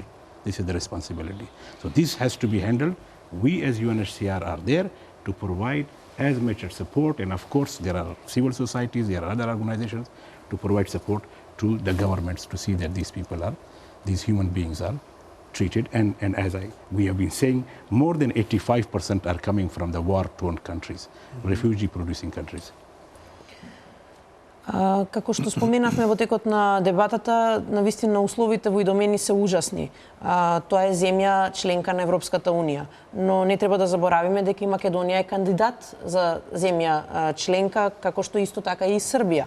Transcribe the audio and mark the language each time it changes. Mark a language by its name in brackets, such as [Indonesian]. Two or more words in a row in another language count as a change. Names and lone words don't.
[English] This is the responsibility. So this has to be handled. We as UNHCR are there to provide as much support, and of course there are civil societies, there are other organizations to provide support to the governments to see that these human beings are treated. And as we have been saying, more than 85% are coming from the war-torn countries, refugee-producing countries. [Macedonian] Како што споменавме во текот на дебатата, навистина условите во Идомени се ужасни. Тоа е земја членка на Европската Унија, но не треба да заборавиме дека и Македонија е кандидат за земја членка, како што исто така и Србија.